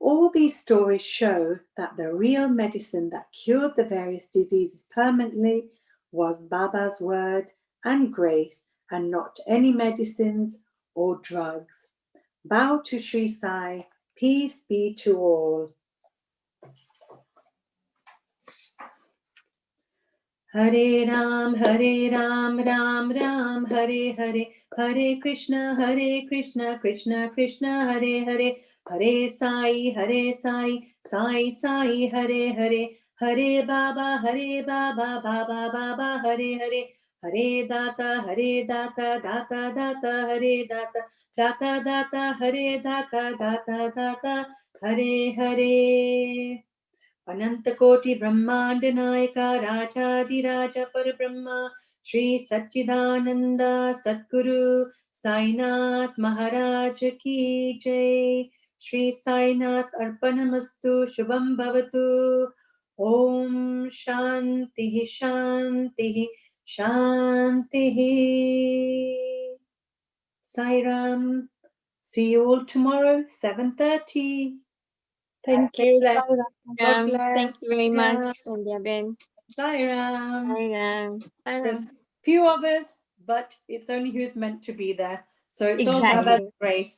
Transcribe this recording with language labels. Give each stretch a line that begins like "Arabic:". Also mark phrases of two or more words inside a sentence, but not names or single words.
English: All these stories show that the real medicine that cured the various diseases permanently was Baba's word and grace, and not any medicines or drugs. Bow to Shri Sai. Peace be to all.
Sanskrit: हरे राम, राम राम, हरे हरे, हरे कृष्ण, कृष्ण कृष्ण, हरे हरे, हरे साई, साई साई, हरे हरे, हरे बाबा, बाबा बाबा, हरे हरे, हरे दाता, दाता दाता, हरे दाता, दाता दाता, हरे दाता, दाता दाता, हरे हरे.
Hindi: अनंतकोटि ब्रह्मांड नायका राजाधिराज परब्रह्म श्री सच्चिदानंद सद्गुरु साईनाथ महाराज की जय.
Sanskrit: श्री साईनाथ अर्पणमस्तु. शुभम भवतु. ओम शांति शांति शांति.
English: Sai Ram. See you all tomorrow, 7:30. Thank you. Bless. Sai Ram. God bless. Thank you very much, Yeah. Sandhya Ben. Sai Ram. Sai Ram. There's few of us, but it's only who's meant to be there. So it's all Baba's grace.